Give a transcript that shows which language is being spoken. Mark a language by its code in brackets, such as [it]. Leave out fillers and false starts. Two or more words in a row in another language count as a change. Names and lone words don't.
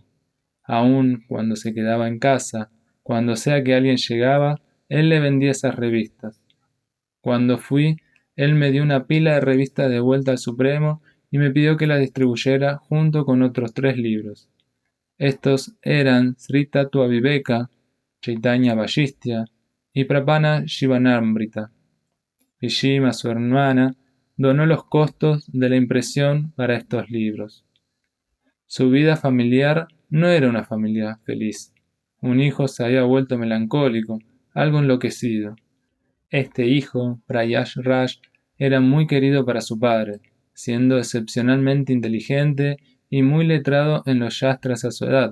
[es] Aun cuando se quedaba en casa, cuando sea que alguien llegaba, él le vendía esas revistas. Cuando fui, él me dio una pila de revistas De Vuelta al Supremo y me pidió que las distribuyera junto con otros 3 libros. Estos eran Sri Tattva Viveka, Chaitanya Vaishistya y Prapana Shivanamrita. Vishima, su hermana, donó los costos de la impresión para estos libros. Su vida familiar no era una familia feliz. Un hijo se había vuelto melancólico, algo enloquecido. Este hijo, Prayash Raj, era muy querido para su padre, siendo excepcionalmente inteligente y muy letrado en los yastras a su edad.